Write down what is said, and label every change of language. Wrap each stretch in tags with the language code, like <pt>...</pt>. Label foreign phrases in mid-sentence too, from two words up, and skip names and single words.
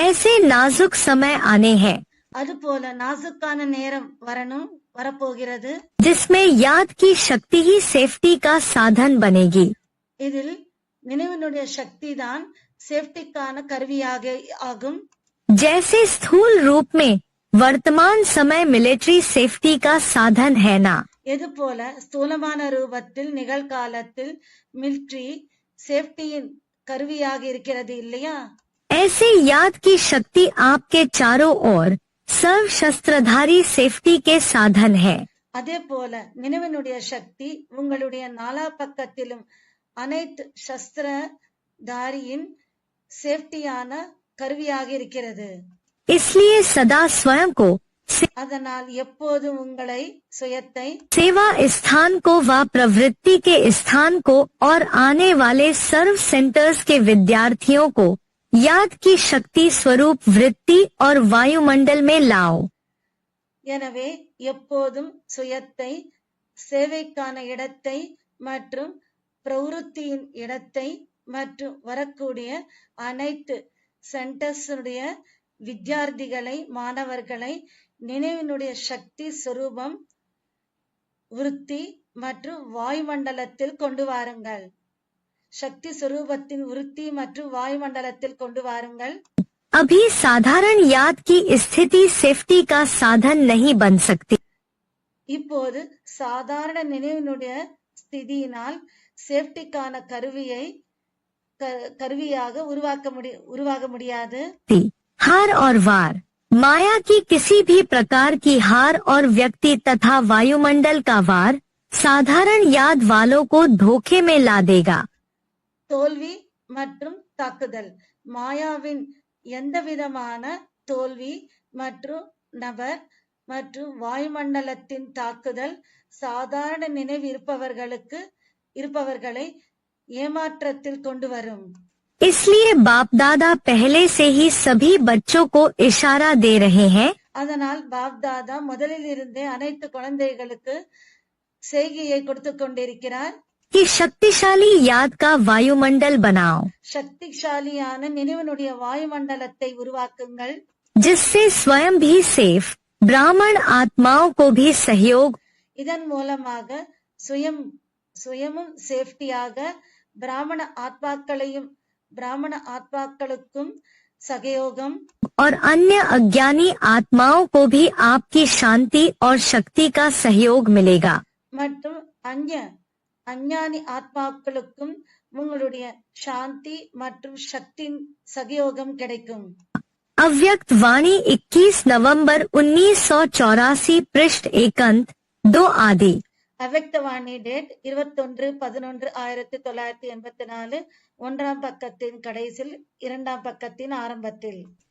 <hi>ऐसे नाजुक समय आने हैं</hi> <ta>அதுபோல நாசுக்கான நேரம் வரப்போகிறது.</ta> <hi>जिसमें याद की शक्ति ही सेफ्टी का साधन बनेगी.</hi> <ta>இதில் நினைவினுடைய சக்தி தான் சேஃப்டிக்கான கருவியாக ஆகும்.</ta> <hi>जैसे स्थूल रूप में वर्तमान समय</hi> <en>military safety</en> <hi>का साधन है ना.</hi> <ta>எது போல ஸ்தூலமான ரூபத்தில் நிகழ்காலத்தில் மிலிட்டரி சேஃப்டியின் கருவியாக இருக்கிறது இல்லையா?</ta> <hi>ऐसे याद की शक्ति आपके चारों ओर सर्व शस्त्रधारी सेफ्टी के साधन है.</hi> <ta>அதே போல நினைவினுடைய சக்தி உங்களுடைய நாலா பக்கத்திலும் அனைத்து சஸ்திரதாரியின் சேஃப்டியான கருவியாக இருக்கிறது.</ta> <hi>इसलिए सदा स्वयं को</hi> <ta>அதனால் எப்போதும் உங்களை சுயத்தை</ta> <hi>सेवा स्थान को व प्रवृत्ति के स्थान को और आने वाले सर्व सेंटर्स के विद्यार्थियों को याद की शक्ति स्वरूप वृत्ति और वायुमंडल में लाओ.</hi> <ta>எனவே எப்போதும் சுயத்தை சேவைக்கான இடத்தை மற்றும் பிரவருத்தியின் இடத்தை மற்றும் வரக்கூடிய அனைத்து சென்டர்ஸுடைய வித்யார்த்திகளை மாணவர்களை நினைவினுடைய சக்தி சொரூபம் விருத்தி மற்றும் வாயுமண்டலத்தில் கொண்டு வாருங்கள். சக்தி சொரூபத்தின் விருத்தி மற்றும் வாயுமண்டலத்தில் கொண்டு வாருங்கள்.</ta> <hi>अभी साधारण याद की स्थिति सेफ्टी का साधन नहीं बन सकती.</hi> <ta>இப்போது சாதாரண நினைவினுடைய ஸ்திதியினால் சேஃப்டிக்கான கருவியாக உருவாக முடியாது.</ta> <hi>हार और वार माया की किसी भी प्रकार की हार और व्यक्ति तथा वायुमंडल का वार साधारण याद वालों को धोखे में ला देगा.</hi> <ta>தோல்வி மற்றும் தாக்குதல் மாயாவின் எந்த விதமான தோல்வி மற்றும் நபர் மற்றும் வாயுமண்டலத்தின் தாக்குதல் சாதாரண நினைவு இருப்பவர்களை ஏமாற்றத்தில் கொண்டு வரும்.</ta> <hi>इसलिए बाप दादा पहले से ही सभी बच्चों को इशारा दे रहे हैं.</hi> <ta>அதனால் பாப் தாதா முதலில் இருந்தே அனைத்து குழந்தைகளுக்கு செய்கையை கொடுத்து கொண்டிருக்கிறார்.</ta> <hi>कि शक्तिशाली याद का वायुमंडल बनाओ.</hi> <ta>சக்திசாலியான நினைவினுடைய வாயுமண்டலத்தை உருவாக்குங்கள்.</ta> <hi>जिससे स्वयं भी सेफ ब्राह्मण आत्माओं को भी सहयोग.</hi> <ta>இதன் மூலமாக சுயமும் சேஃப்டியாக பிராமண ஆத்மாக்களுக்கும் சகயோகம்</ta> <hi>और अन्य अज्ञानी आत्माओं को भी आपकी शांति और शक्ति का सहयोग मिलेगा.</hi> <ta>மற்றும் அஞ்ஞானி ஆத்மாக்களுக்கும் உங்களுடைய சாந்தி மற்றும் சக்தியின் சகயோகம் கிடைக்கும்.</ta> <hi>अव्यक्त वाणी 21 नवंबर 1984 पृष्ठ 1-2 आदि.</hi> <ta>அவ்வக்த வாணி டேட் 21/11/1984 1ஆம் பக்கத்தின் கடைசியில் 2ஆம் பக்கத்தின் ஆரம்பத்தில்.</ta>